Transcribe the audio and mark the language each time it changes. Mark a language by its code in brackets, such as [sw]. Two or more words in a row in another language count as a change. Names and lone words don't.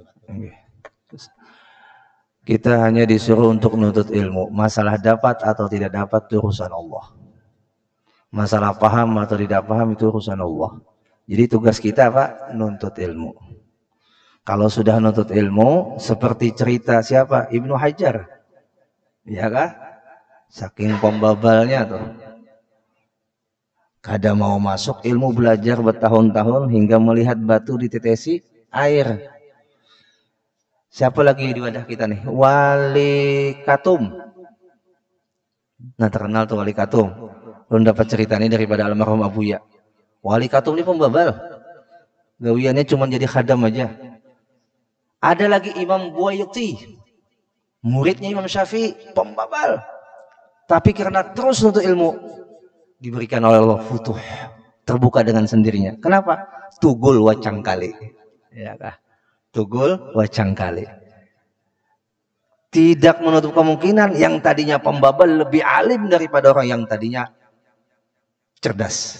[id] Kita hanya disuruh untuk menuntut ilmu. Masalah dapat atau tidak dapat itu urusan Allah. Masalah paham atau tidak paham itu urusan Allah. Jadi tugas kita Pak, nuntut ilmu. Kalau sudah nuntut ilmu, seperti cerita siapa? [bjn] Ibnu Hajar. Ya kah? Saking pembabalnya tuh. Kada mau masuk ilmu, belajar bertahun-tahun hingga melihat batu ditetesi air. Siapa lagi di wadah kita nih? [id] Wali Katum. Nah, terkenal tuh Wali Katum. Belum dapat cerita ini daripada almarhum Abuya. Wali Katum ini pembabal. [bjn] Gawiannya cuma jadi khadam aja. [id] Ada lagi Imam Buaiti. Muridnya Imam Syafi'i, pembabal. Tapi karena terus untuk ilmu, diberikan oleh Allah futuh. Terbuka dengan sendirinya. [bjn] Kenapa? Tugul wacang kali. Ya kah? Tugul wacang kali. [id] Tidak menutup kemungkinan yang tadinya pembabal lebih alim daripada orang yang tadinya cerdas.